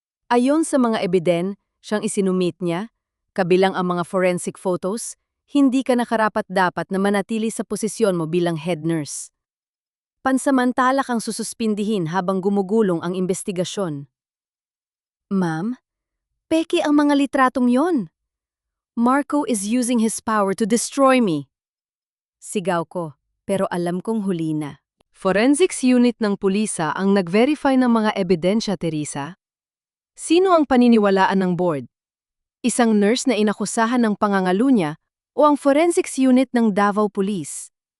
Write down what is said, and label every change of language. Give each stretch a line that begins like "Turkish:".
Filipino: Ayon sa mga ebiden, siyang isinumit niya, kabilang ang mga forensic photos, hindi ka nakarapat-dapat na manatili sa posisyon mo bilang head nurse. Pansamantala kang sususpindihin habang gumugulong ang investigasyon. Ma'am, peke ang mga litratong yon.
English: Marco is using his power to destroy me.
Filipino: Sigaw ko, pero alam kong huli na. Forensics unit ng pulisa ang nag-verify ng mga ebidensya, Teresa. Sino ang paniniwalaan ng board? Isang nurse na inakusahan ng pangangalo niya o ang forensics unit ng Davao Police?